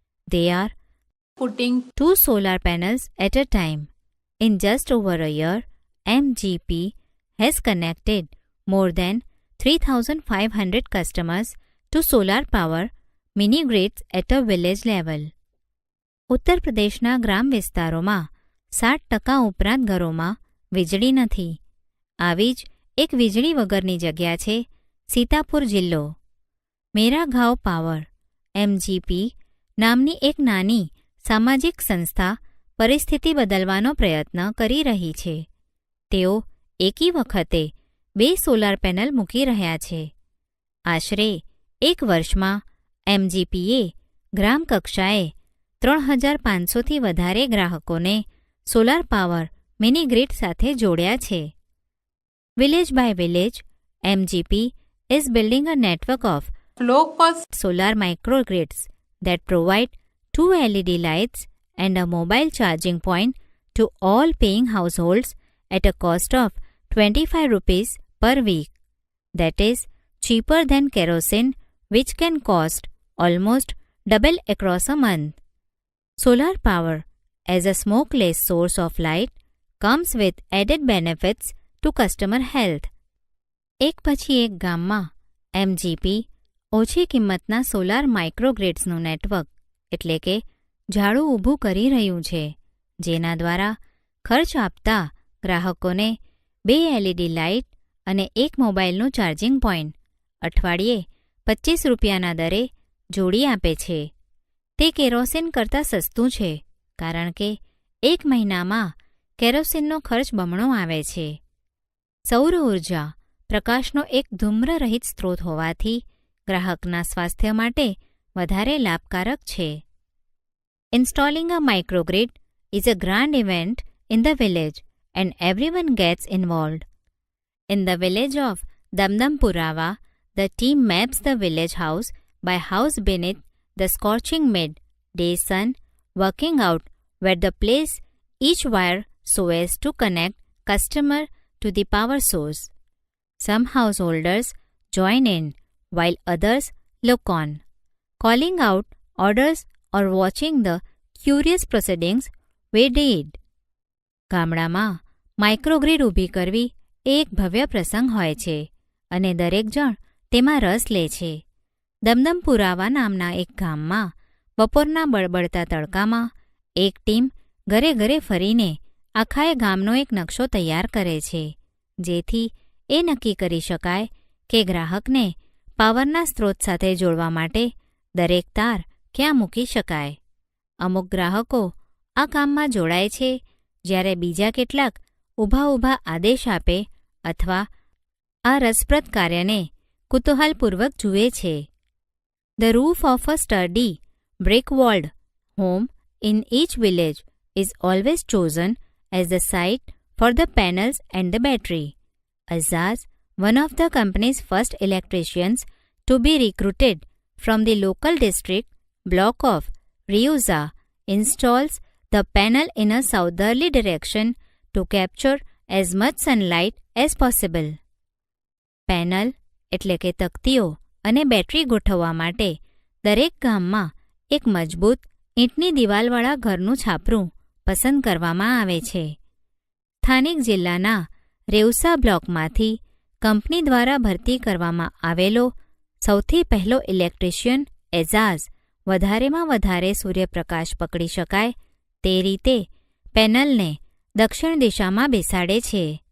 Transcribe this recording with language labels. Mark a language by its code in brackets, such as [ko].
[en] They are putting 2 solar panels at a time. In just over a year, MGP has connected more than 3,500 customers to solar power mini grids at a village level. [gu] ઉત્તર પ્રદેશના ગ્રામ વિસ્તારોમાં 60% ઉપરાંત ઘરોમાં વીજળી નથી. આવી જ એક વીજળી વગરની જગ્યા છે સીતાપુર જિલ્લો. મેરા ગાંવ પાવર (MGP) નામની એક નાની સામાજિક સંસ્થા પરિસ્થિતિ બદલવાનો પ્રયત્ન કરી રહી છે. તેઓ એકી વખતે 2 સોલાર પેનલ મૂકી રહ્યા છે. આશરે 1 વર્ષમાં MGPએ ગ્રામ કક્ષાએ 3,500થી વધારે ગ્રાહકોને સોલાર પાવર મિની ગ્રીડ સાથે જોડ્યા છે. [en] Village by village, MGP is building a network of low-cost solar microgrids that provide 2 LED lights and a mobile charging point to all paying households at a cost of 25 rupees per week. That is cheaper than kerosene, which can cost almost double across a month. Solar power as a smokeless source of light comes with added benefits to customer health. [gu] એક પછી એક ગામમાં MGP ઓછી કિંમતના solar માઇક્રોગ્રીડ્સનું network એટલે કે ઝાડું ઊભું કરી રહ્યું છે, જેના દ્વારા ખર્ચ આપતા ગ્રાહકોને 2 LED લાઇટ અને 1 મોબાઈલનું ચાર્જિંગ પોઈન્ટ અઠવાડિયે 25 રૂપિયાના દરે જોડી આપે છે. તે કેરોસીન કરતાં સસ્તું છે, કારણ કે 1 મહિનામાં કેરોસીનનો ખર્ચ બમણો આવે છે. સૌર ઉર્જા પ્રકાશનો એક ધૂમ્રરહિત સ્ત્રોત હોવાથી ગ્રાહકના સ્વાસ્થ્ય માટે વધારે લાભકારક છે. [en] Installing a microgrid is a grand event in the village and everyone gets involved. In the village of Damdampurava, the team maps the village house by house beneath the scorching mid-day sun, working out where to place each wire so as to connect customer to the power source. Some householders join in while others look on, calling out orders or watching the curious proceedings we did. [gu] ગામડામાં microgrid ઊભી કરવી એ એક ભવ્ય પ્રસંગ હોય છે અને દરેક જણ તેમાં રસ લે છે. દમદમપુરાવા નામના એક ગામમાં બપોરના બળબડતા તડકામાં એક ટીમ ઘરે ઘરે ફરીને આખાએ ગામનો એક નકશો તૈયાર કરે છે, જેથી એ નક્કી કરી શકાય કે ગ્રાહકને પાવરના સ્ત્રોત સાથે જોડવા માટે દરેક તાર ક્યાં મૂકી શકાય. અમુક ગ્રાહકો આ કામમાં જોડાય છે, જ્યારે બીજા કેટલાક ઊભા આદેશ આપે અથવા આ રસપ્રદ કાર્યને કુતૂહલપૂર્વક જુએ છે. [en] The roof of a sturdy, brick-walled home in each village is always chosen as the site for the panels and the battery. Azaz, one of the company's first electricians to be recruited from the local district block of Riuza, installs the panel in a southerly direction to capture as much sunlight as possible. [gu] Panel એટલે કે તકતીઓ અને battery ગોઠવવા માટે દરેક ગામમાં એક મજબૂત ઈંટની દિવાલવાળા ઘરનું છાપરું પસંદ કરવામાં આવે છે. સ્થાનિક જિલ્લાના રેવસા બ્લોકમાંથી કંપની દ્વારા ભરતી કરવામાં આવેલો સૌથી પહેલો ઇલેક્ટ્રિશિયન એઝાઝ વધારેમાં વધારે સૂર્યપ્રકાશ પકડી શકાય તે રીતે પેનલને દક્ષિણ દિશામાં બેસાડે છે.